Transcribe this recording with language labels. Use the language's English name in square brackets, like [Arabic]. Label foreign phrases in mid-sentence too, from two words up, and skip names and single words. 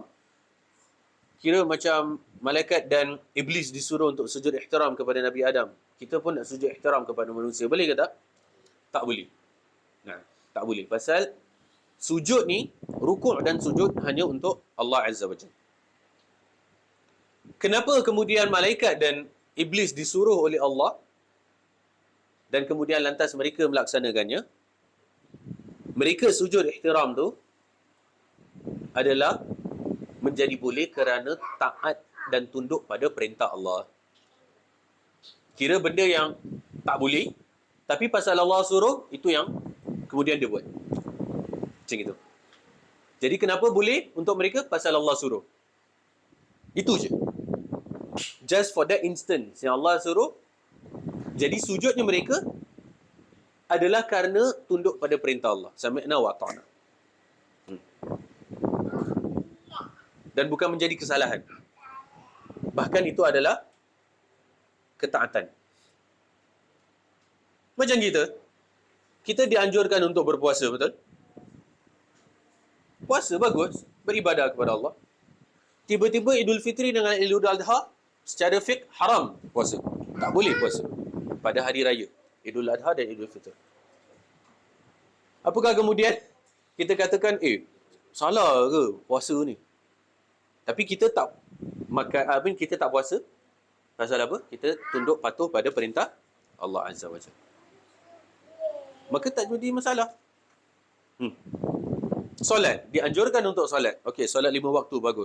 [Malay] Kira macam malaikat dan iblis disuruh untuk sujud ihtiram kepada Nabi Adam. Kita pun nak sujud ihtiram kepada manusia. Boleh ke tak? Tak boleh. Nah, tak boleh. Pasal sujud ni, rukuk dan sujud hanya untuk Allah [Arabic] عز وجل. [Malay] Kenapa kemudian malaikat dan iblis disuruh oleh Allah dan kemudian lantas mereka melaksanakannya? Mereka sujud ihtiram tu adalah menjadi boleh kerana taat dan tunduk pada perintah Allah. Kira benda yang tak boleh, tapi pasal Allah suruh, itu yang kemudian dia buat. Macam itu. Jadi kenapa boleh untuk mereka? Pasal Allah suruh. Itu je. [English] Just for that instance [Malay] yang Allah suruh. Jadi sujudnya mereka adalah kerana tunduk pada perintah Allah. [Arabic] سمعنا وأطعنا. [Malay] Dan bukan menjadi kesalahan. Bahkan itu adalah ketaatan. Macam kita dianjurkan untuk berpuasa, betul? Puasa bagus, beribadah kepada Allah. Tiba-tiba Idul Fitri dengan Idul Adha, secara fiqh haram puasa. Tak boleh puasa pada hari raya Idul Adha dan Idul Fitri. Apakah kemudian kita katakan, salah ke puasa ni? Tapi kita tak makan, kita tak puasa. Pasal apa? Kita tunduk patuh pada perintah Allah [Arabic] عز وجل. [Malay] Maka tak jadi masalah. Solat, dianjurkan untuk solat. Okey, solat 5 waktu, bagus.